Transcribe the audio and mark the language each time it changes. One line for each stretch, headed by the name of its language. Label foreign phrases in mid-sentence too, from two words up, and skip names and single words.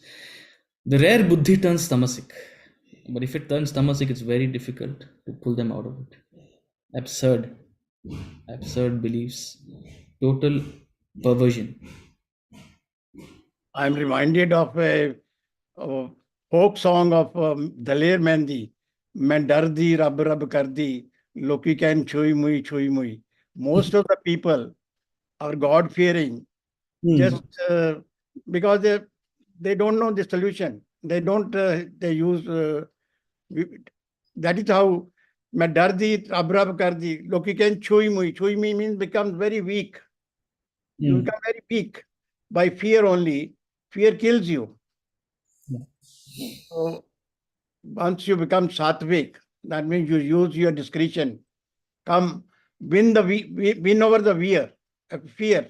English: The rare buddhi turns tamasic. But if it turns tamasic, it's very difficult to pull them out of it. Absurd beliefs, total perversion. I'm reminded of a folk song of Daler Mehndi.
Punjabi: ਮੈਂ ਡਰ ਦੀ ਰੱਬ ਰੱਬ ਕਰ ਦੀ ਲੋਕੀ can chui mui.
English: Most of the people are God fearing just because they don't know the solution. They don't they use that is how
Punjabi: ਮੈਂ ਡਰ ਦੀ ਰੱਬ ਰੱਬ ਕਰ ਦੀ ਲੋਕੀ
English: can chui mui means becomes very weak. You become very weak by fear only. Fear kills you. So once you become sattvic, that means you use your discretion. Come, win over the fear.